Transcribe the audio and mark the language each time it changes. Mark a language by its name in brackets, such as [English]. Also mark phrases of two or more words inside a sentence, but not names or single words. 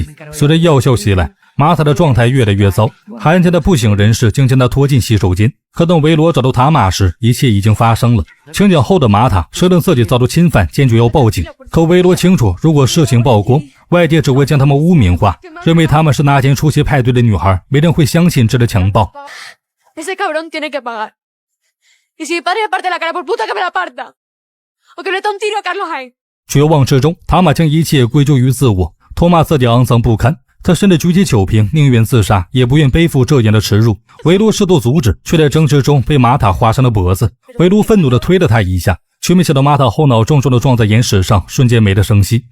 [Chinese] 随着药效袭来，玛塔的状态越来越糟，韩恩家的不省人事竟将他拖进洗手间。可等维罗找到塔玛时，一切已经发生了。清醒后的玛塔声称自己遭到侵犯，坚决要报警。可维罗清楚，如果事情曝光，外界只会将他们污名化，认为他们是那天出席派对的女孩，没人会相信这是强暴。 [Spanish] Ese cabrón tiene que pagar. Y si mi padre me parte la cara, por puta que me la parta. O que le da un tiro a Carlos Jaén. [Chinese] 绝望之中，塔玛将一切归咎于自我，痛骂自己肮脏不堪。他甚至举起酒瓶，宁愿自杀，也不愿背负这样的耻辱。维罗试图阻止，却在争执中被玛塔划伤了脖子。维罗愤怒地推了他一下，却没想到玛塔后脑重重地撞在岩石上，瞬间没了声息。